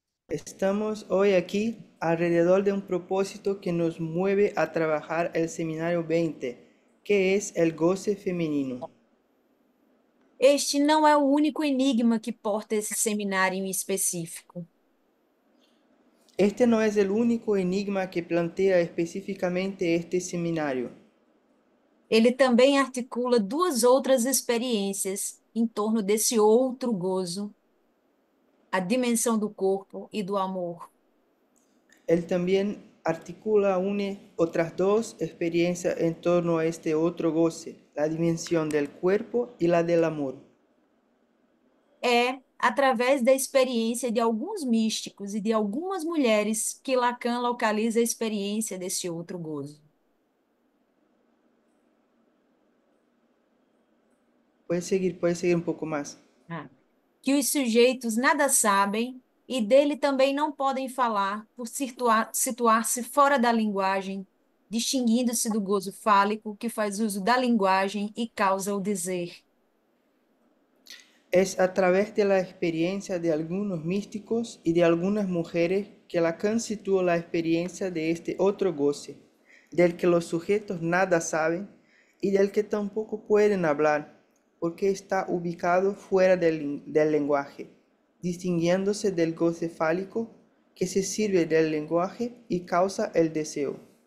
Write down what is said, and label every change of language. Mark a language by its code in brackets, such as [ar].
[es] Estamos hoy aquí alrededor de un propósito que nos mueve a trabajar el Seminario 20, que es el goce femenino. [pt] Este não é o único enigma que porta esse seminário em específico. [es] Este no es el único enigma que plantea específicamente este seminario. [pt] Ele também articula duas outras experiências em torno desse outro gozo, a dimensão do corpo e do amor. [es] Él también articula, une otras dos experiencias en torno a este otro goce, la dimensión del cuerpo y la del amor. [pt] É através da experiência de alguns místicos e de algumas mulheres que Lacan localiza a experiência desse outro gozo. [es] Puede seguir un poco más. Ah. [pt] Que os sujeitos nada sabem e dele também não podem falar por situar-se fora da linguagem, distinguindo-se do gozo fálico que faz uso da linguagem e causa o dizer. [es] Es a través de la experiencia de algunos místicos y de algunas mujeres que Lacan situó la experiencia de este otro goce, del que los sujetos nada saben y del que tampoco pueden hablar, porque está ubicado fuera del lenguaje, distinguiéndose del goce fálico que se sirve del lenguaje y causa el deseo.